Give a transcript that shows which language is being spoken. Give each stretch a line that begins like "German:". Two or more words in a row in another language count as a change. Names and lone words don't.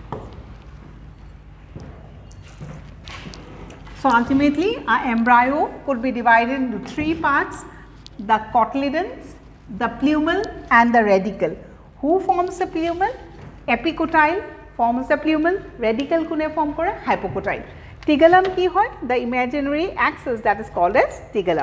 English: So ultimately our embryo could be divided into 3 parts: the cotyledons, the plumule and the radicle. Who forms the plumule? Epicotyle forms the plumule, radicle
Bangla: কুনে ফর্ম করে?
English: Hypocotyle. Stigulum
Bangla: কী হয়?
English: The imaginary axis that is called as stigulum.